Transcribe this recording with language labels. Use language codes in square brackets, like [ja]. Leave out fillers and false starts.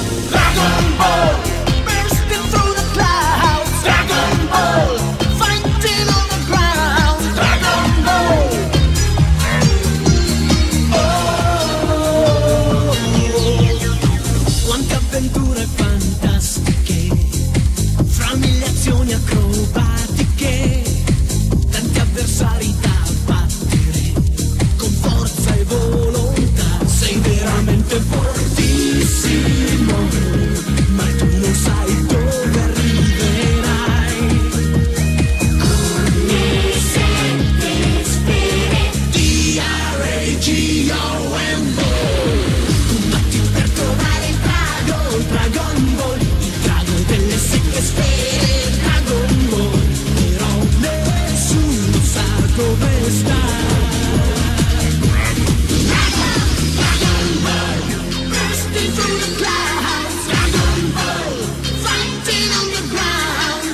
[en] Dragon Ball, bursting through the clouds. Dragon Ball, fighting on the ground. Dragon Ball. [it] Oh, quante avventure fantastiche, fra mille azioni acrobatiche, tanti avversari da battere, con forza e volontà. Sei veramente fortissimo, ma tu non sai dove arriverai. Come senti spere, D-R-A-G-O-N-O. Combatti per trovare il Dragon Ball, il drago delle sette sfere. Dragon Ball, però nessuno sa dove sta. [en] Dragon Ball, bursting through the clouds. Dragon Ball, fighting on the ground.